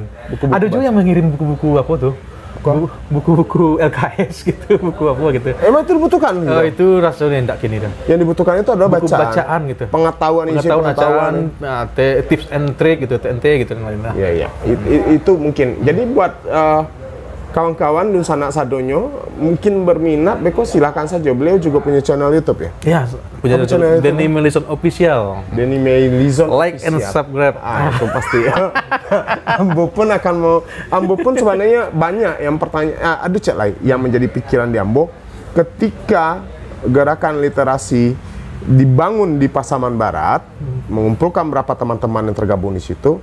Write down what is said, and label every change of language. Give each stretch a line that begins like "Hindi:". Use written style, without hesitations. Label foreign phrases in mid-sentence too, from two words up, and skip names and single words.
Indonesian: Ada juga yang mengirim buku-buku apa tuh? Buku-buku LKS gitu, buku apa gitu. Emang itu dibutuhkan? Itu rasanya enggak kini dah. Yang dibutuhkan itu adalah buku bacaan gitu. Pengetahuan,
English: tips and trick
Indonesian: gitu, TNT gitu dan lain-lain. Iya. Itu mungkin. Jadi buat kawan-kawan Dun Sanak Sadonyo mungkin berminat, beko silakan saja. Beliau juga punya channel YouTube ya? Ya, punya Apa channel channel Denny Melison Official. Denny Melison
English: Like and
Indonesian: Official. subscribe. Itu pasti. Ambo pun akan mau, Ambo pun sebenarnya banyak yang ada cek lain yang menjadi pikiran di Ambo ketika gerakan literasi dibangun di Pasaman Barat, mengumpulkan berapa teman-teman yang tergabung di situ.